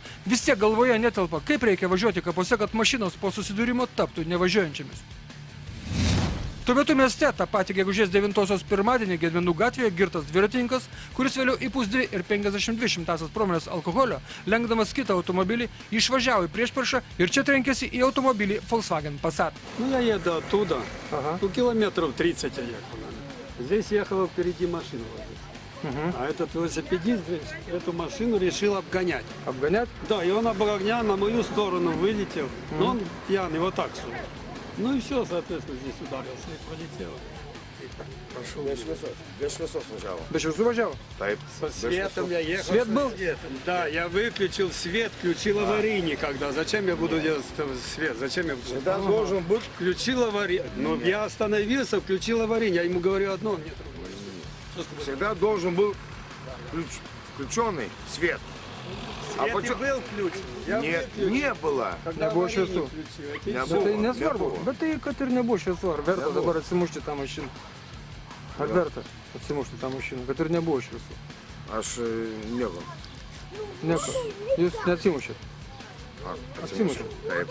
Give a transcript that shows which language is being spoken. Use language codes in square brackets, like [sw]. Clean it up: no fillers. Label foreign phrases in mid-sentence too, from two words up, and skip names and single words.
[lt] Vis tiek galvoje netelpa, kaip reikia važiuoti kapuose, kad mašinos po susidūrimo taptų nevažiuojančiamis. Tuo metu mieste tą patį gegužės 9-osios pirmadienį Gedminų gatvėje girtas dviratininkas, kuris vėliau įpūs 2,52 promilės alkoholio, lenkdamas kitą automobilį, išvažiavo į priešpriešą ir čia trenkėsi į automobilį Volkswagen Passat. [ru] Ну, я еду оттуда, километров 30 я ехал. Здесь ехала впереди машина. А этот велосипедист эту машину решил обгонять. Обгонять? Да, и он обгонял, на мою сторону вылетел, но он пьяный, вот так сюда. Ну и все, соответственно, здесь ударился и пролетел. Пошел. Без швесов važiavo. [lt] Be šviesų važiavo? Taip. [ru] Со светом я ехал. Свет был? Да, я выключил свет, включил аварийный когда. Зачем я буду делать свет? Зачем я буду? Всегда должен быть. Включил аварийный. Но я остановился, включил аварийный. Я ему говорю одно, мне другое. Всегда должен был включенный свет. Свет и был включен. Нет, не было. [lt] Не buvo šviesų. Bet tai nesvarbu. Bet tai, kad ir nebuvo šviesų. Ar verta dabar atsimušti tą mašiną? Ar verta atsimušti tą mašiną? Kad ir nebuvo šviesų. Aš nieko. Nieko. Jūs neatsimušėt? Atsimušiau. Taip.